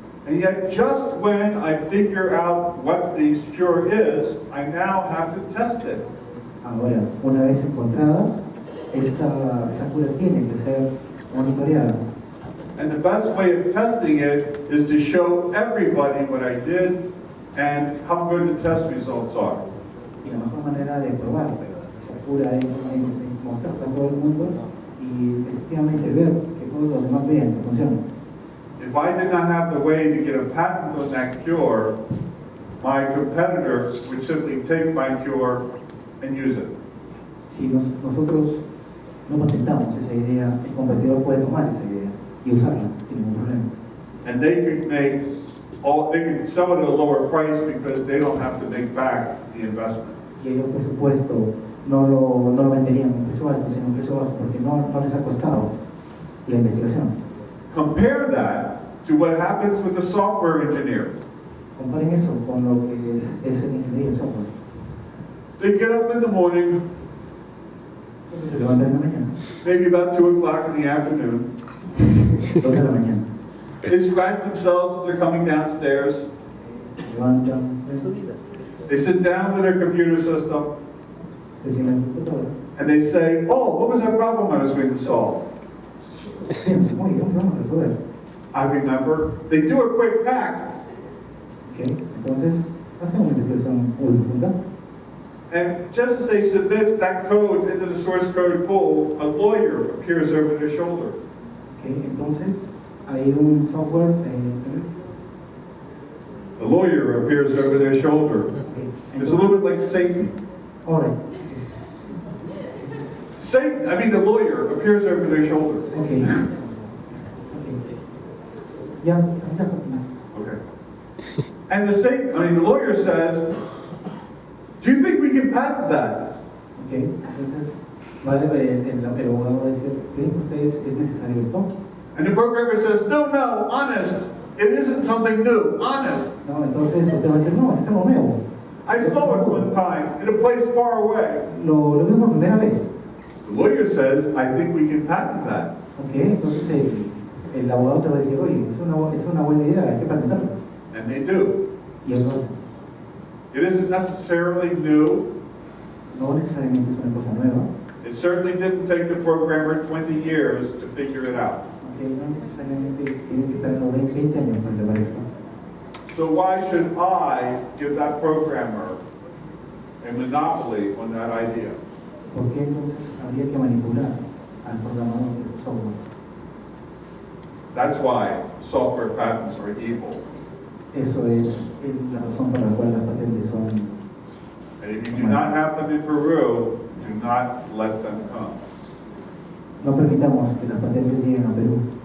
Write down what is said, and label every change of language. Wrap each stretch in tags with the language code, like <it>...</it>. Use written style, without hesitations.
<en>And yet, just when I figure out what this cure is, I now have to test it.</en> <es>Ahora, una vez encontrada, esa cura tiene que ser monitoreada.</es> <en>And the best way of testing it is to show everybody what I did and how good the test results are.</en> <es>Y la mejor manera de probar esa cura es mostrarla a todo el mundo y efectivamente ver que todos los demás vean que funciona.</es> <en>If I did not have the way to get a patent on that cure, my competitor would simply take my cure and use it.</en> <es>Si nosotros no patentamos esa idea, el competidor puede tomar esa idea y usarla sin ningún problema.</es> <en>And they could sell it at a lower price because they don't have to make back the investment.</en> <es>Y ellos, por supuesto, no lo venderían a un precio alto, sino a un precio bajo, porque no les ha costado la investigación.</es> <en>Compare that to what happens with the software engineer.</en> <es>Comparen eso con lo que es el ingeniero de software.</es> <en>They get up in the morning,</en> <es>Se levantan en la mañana,</es> <en>maybe about 2 o'clock in the afternoon.</en> <es>2 de la mañana.</es> <en>They scratch themselves as they're coming downstairs.</en> <es>Se levantan,</es> <en>They sit down to their computer system</en> <es>se sientan en el computador.</es> <en>and they say, oh, what was that problem I was going to solve?</en> <es>Piensan, oye, vamos a resolver.</es> <en>I remember. They do a quick hack,</en> <es>¿Okay? Entonces, hacen una investigación muy profunda.</es> <en>and just as they submit that code into the source code pool, a lawyer appears over their shoulder.</en> <es>¿Okay? Entonces, hay un software.</es> <en>A lawyer appears over their shoulder. It's a little bit like Satan.</en> <es>Ahora,</es> <en>the lawyer appears over their shoulder.</en> <es>Ok. Ya, ya continúa.</es> <en>Okay. And the lawyer says, do you think we can patent that?</en> <es>Ok, entonces el abogado va a decir, ¿creen que ustedes es necesario esto?</es> <en>And the programmer says, no, honest. It isn't something new, honest.</en> <es>No, entonces usted va a decir, no, es algo nuevo.</es> <en>I saw it one time in a place far away.</en> <es>Lo vimos por primera vez.</es> <en>The lawyer says, I think we can patent that.</en> <es>Ok, entonces el abogado te va a decir, oye, es una buena idea, hay que patentarlo.</es> <en>And they do.</en> <es>Y él lo hace.</es> <en>It isn't necessarily new.</en> <es>No necesariamente es una cosa nueva.</es> <en>It certainly didn't take the programmer 20 years to figure it out.</en> <es>Ok, no necesariamente tiene que estar sobre 20 años para que parezca.</es> <en>So why should I give that programmer a monopoly on that idea?</en> <es>¿Por qué entonces habría que manipular al programador del software?</es> <en>That's why software patents are evil.</en> <es>Eso es la razón por la cual las patentes son.</es> <en>And if you do not have them in Peru, do not let them come.</en> <es>No permitamos que las patentes lleguen a Perú.</es>